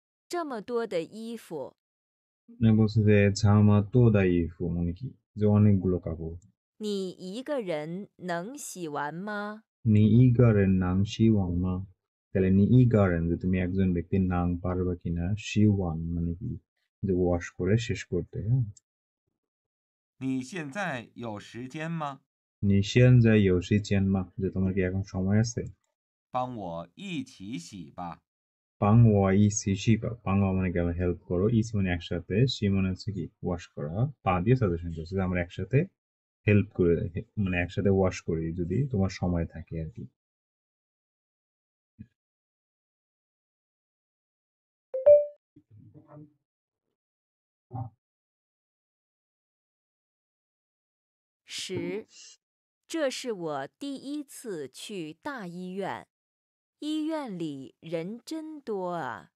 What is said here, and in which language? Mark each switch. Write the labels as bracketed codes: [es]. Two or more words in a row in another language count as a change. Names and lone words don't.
[zh] 这么多的衣服， [bn] বলছে যে [zh] 这么多的衣服 [bn] মানে কি যে অনেকগুলো কাপড় [zh] 你一个人能洗完吗？你一个人能洗完吗 [bn] তাহলে [zh] 你一个人 [bn] যে তুমি একজন ব্যক্তির নাং পারবা কিনা শিওয়াং মানে কি যে ওয়াশ করে শেষ করতে হ্যাঁ [zh] 你现在有时间吗？你现在有时间吗 [bn] যে তোমার কি এখন সময় আছে [zh] 帮我一起洗吧。帮我一起洗吧帮我 [bn] মানে কি আমরা হেল্প করো ইসি মানে একসাথে সি মানে হচ্ছে কি ওয়াশ করা পা দিয়ে সাজেশন করছে যে আমরা একসাথে হেল্প করে মানে একসাথে ওয়াশ করি যদি তোমার সময় থাকে আর কি [zh] 10，这是我第一次去大医院，医院里人真多啊。